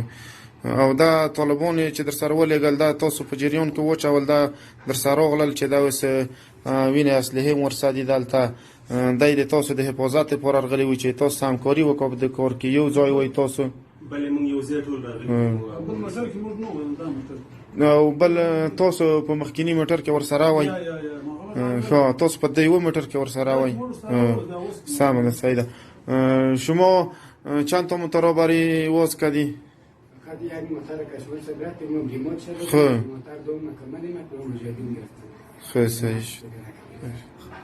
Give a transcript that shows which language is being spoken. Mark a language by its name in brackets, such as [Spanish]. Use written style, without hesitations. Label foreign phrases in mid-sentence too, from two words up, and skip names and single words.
[Pashto] او دا طالبان چې در سره ولېږل دا تاسو په جریان کې واچول، دا در سره راغلل چې دا اوس وینې اسلحې هم ورسره دي دلته، دی د تاسو د حفاظت لپاره راغلي وي چې تاسو همکاري وکړو په دې کار کې، یو ځای وای تاسو؟ بلې موږ یو ځای ټول راغلي او بل تاسو په مخکینی موټر کې ورسره وای؟ ښه، تاسو په دې یو موټر کې ورسره وای؟ سمه ده، صحیح ده. [Persian] شما چند تا موتر را برای واز کردی؟ خب، خب صحیح شد.